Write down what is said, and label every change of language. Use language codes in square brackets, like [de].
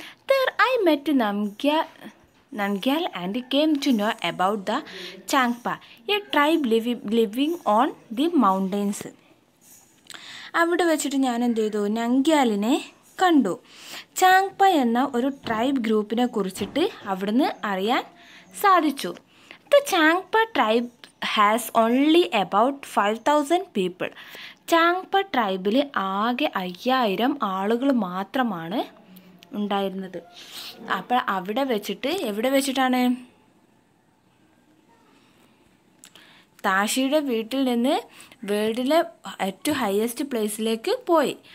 [en] There I met Namgyal and came to know about the Changpa, a tribe living on the mountains. [ml] അവിടെ വെച്ചിട്ട് ഞാൻ എന്ത് ചെയ്തു, നംഗ്യാലിനെ കണ്ടു. ചാങ്പ എന്ന ഒരു ട്രൈബ് ഗ്രൂപ്പിനെ കുറിച്ചിട്ട് അവിടുന്ന് അറിയാൻ സാധിച്ചു. [en] The Changpa tribe has only about 5,000 people. [ml] ചാങ്പ ട്രൈബിൽ ആകെ 5,000 ആളുകൾ മാത്രമാണ് ഉണ്ടായിരുന്നത്. അപ്പോൾ അവിടെ വെച്ചിട്ട് എവിടെ വെച്ചിട്ടാണ്, താഷിയുടെ വീട്ടിൽ നിന്ന് വേൾഡിലെ ഏറ്റവും ഹയസ്റ്റ് പ്ലേസിലേക്ക് പോയി.